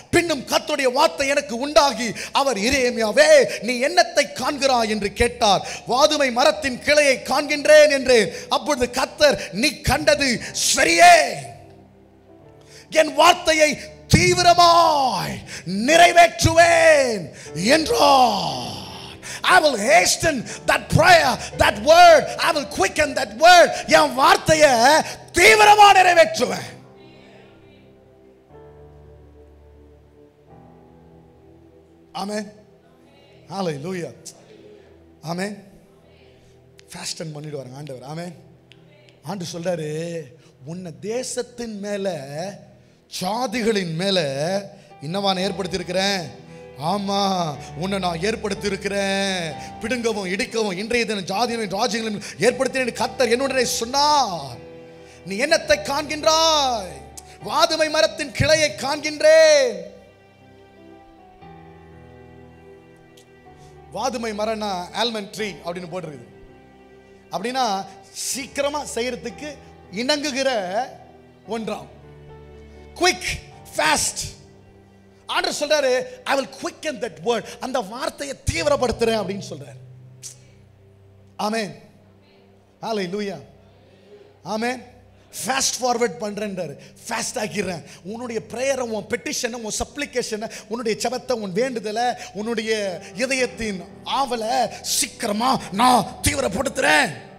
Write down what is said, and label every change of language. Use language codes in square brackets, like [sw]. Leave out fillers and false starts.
[ta] பின்னும் கர்த்தருடைய வார்த்தை எனக்கு உண்டாகி அவர், எரேமியாவே நீ என்னத்தை காண்கிறாய் என்று கேட்டார். வாதுமை மரத்தின் கிளையை காண்கின்ற என்று. அப்பொழுது கர்த்தர், நீ கண்டது சரியே, என் வார்த்தையை தீவிரமாய் நிறைவேற்றுவேன் என்றார். [en] I will hasten that prayer, that word, I will quicken that word. [ta] என் வார்த்தையை தீவிரமா நிறைவேற்றுவேன். ஆமென், ஹல்லேலூயா, ஆமென். ஃபாஸ்டன் பண்ணிட்டு வராங்க ஆண்டவர். ஆமென். ஆண்டு சொல்றாரு, உன்னை தேசத்தின் மேல ஜாதிகளின் மேல இன்னவா நான் ஏற்படுத்தி இருக்கிறேன். ஆமா, உன்னை நான் ஏற்படுத்தி இருக்கிறேன், பிடுங்கவும் இடிக்கவும் இன்றைய தினம் ஜாதிகளின் ராஜ்யங்களின் ஏற்படுத்தினேன் கர்த்தர் என்னுடனே சொன்னார். நீ என்னத்தை காண்கின்றாய்? வாதுமை மரத்தின் கிளையை காண்கின்றேன். வாதுமை மரம்னா ஆல்மண்ட் ட்ரீ அப்படின்னு போட்டிருக்கு. அப்படின்னா சீக்கிரமா செய்யறதுக்கு இணங்குகிற ஒன்றாம். [en] Quick, fast. [ta] ஆண்டவர் சொல்றாரு, [en] I will quicken that word. [ta] அந்த வார்த்தையை தீவிரப்படுத்துறேன் அப்படின்னு சொல்றாரு. ஆமென், ஹல்லேலூயா, ஆமென். Fast forward பண்றேன்றாரு, fast ஆக்கிடுறேன். உன்னுடைய பிரேயரை, உன் பெட்டிஷனை, உன் சப்ளிகேஷனை, உன்னுடைய ஜெபத்தை, உன் வேண்டுதலை, உன்னுடைய இதயத்தின் ஆவலை சீக்கிரமா நான் தீவிரப்படுத்துறேன்.